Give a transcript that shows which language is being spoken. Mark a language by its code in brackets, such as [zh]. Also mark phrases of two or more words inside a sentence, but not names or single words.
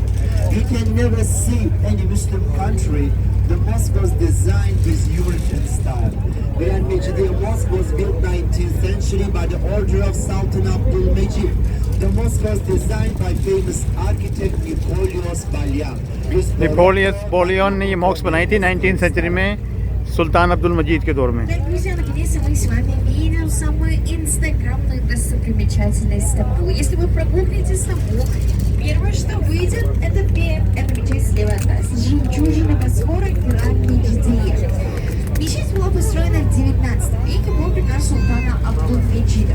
[en] You can never see any Muslim country the mosque was designed with European style. Grand Mecidiye Mosque was built 19th century by the order of Sultan Abdul Mecid. The mosque was designed by famous architect Nikolios Balyan. [hi] नेपोलियन ने ये मॉक्स बनाई थी 19th सेंचुरी में सुल्तान अब्दुल मजीद के दौर में। [ru] Так, друзья, наконец-то мы с вами видим самую инстаграмную достопримечательность Стамбула. Если вы прогуглите Стамбул, первое, что выйдет, это мечеть слева от нас. Жемчужина Босфора Гранд Мecidiye. Мечеть была построена в 19 веке по приказу султана Абдул-Меджида.